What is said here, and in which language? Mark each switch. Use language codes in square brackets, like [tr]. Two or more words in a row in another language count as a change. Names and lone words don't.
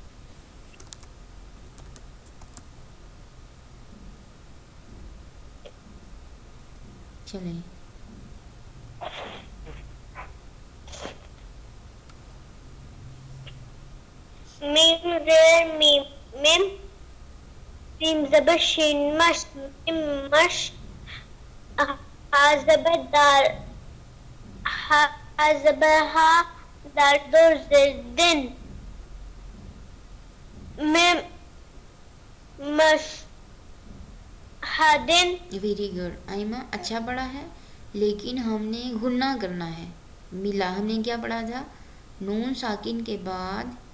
[ur] چلیں میم زیر میم میم، سین زبر شین مش میم مش، ہا زبر دار ہا زبر ہا، دال دور زیر دن، میم مش ہادن. [en] very good [ur] آئمہ، اچھا پڑھا ہے، لیکن ہم نے غنہ کرنا ہے. ملا ہم نے کیا پڑھا تھا؟ نون ساکن کے بعد